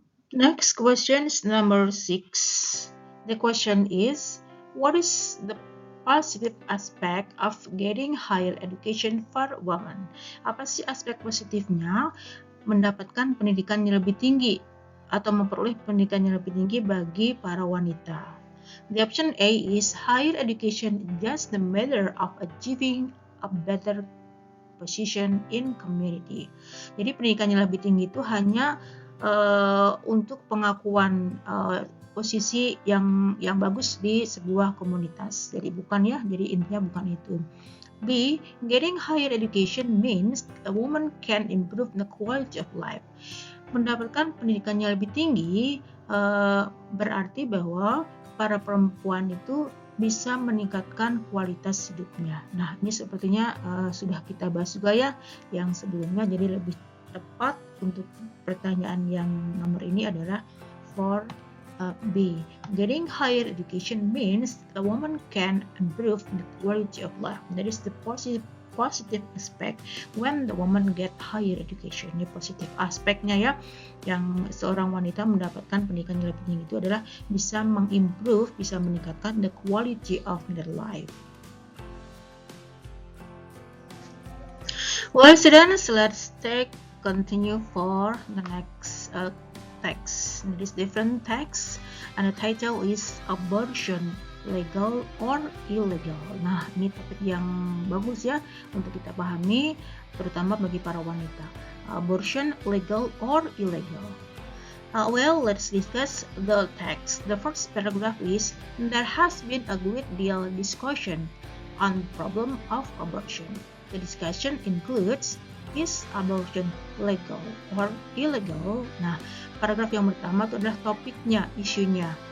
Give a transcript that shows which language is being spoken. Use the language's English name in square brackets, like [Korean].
[English] Next question is number 6. The question is, what is the positive aspect of getting higher education for women? [Indonesian] Apa sih aspek positifnya mendapatkan pendidikan yang lebih tinggi atau memperoleh pendidikan yang lebih tinggi bagi para wanita? [English] The option A is higher education is just the matter of achieving a better position in community. [Indonesian] Jadi pendidikan yang lebih tinggi itu hanya untuk pengakuan posisi yang bagus di sebuah komunitas. Jadi bukan ya, jadi intinya bukan itu. [English] B. Getting higher education means a woman can improve the quality of life. [Indonesian] Mendapatkan pendidikan yang lebih tinggi berarti bahwa para perempuan itu bisa meningkatkan kualitas hidupnya. Nah, ini sepertinya sudah kita bahas juga ya yang sebelumnya, jadi lebih tepat untuk pertanyaan yang nomor ini adalah [English] for B. Getting higher education means a woman can improve the quality of life. That is the positive aspect when the woman get higher education. [Indonesian] Ini positif aspeknya ya, yang seorang wanita mendapatkan pendidikan yang lebih tinggi itu adalah bisa mengimprove, bisa meningkatkan [English] the quality of their life. Well, students, let's continue for the next text. This different text, and the title is Abortion, Legal or Illegal. [Indonesian] Nah, ini topik yang bagus ya untuk kita pahami, terutama bagi para wanita. [English] Abortion, legal or illegal? Well, let's discuss the text. The first paragraph is, there has been a great deal of discussion on the problem of abortion. The discussion includes, is abortion legal or illegal? [Indonesian] Nah, paragraf yang pertama itu adalah topiknya, isunya.